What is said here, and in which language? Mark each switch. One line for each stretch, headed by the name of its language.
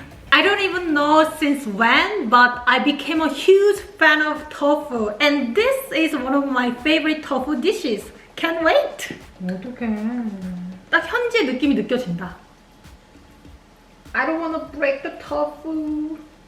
English: I don't even know since when, but I became a huge fan of tofu, and this is one of my favorite tofu dishes. Can't wait.
Korean: 어떡해. 딱 현지의 느낌이 느껴진다.
English: I don't want to break the tofu.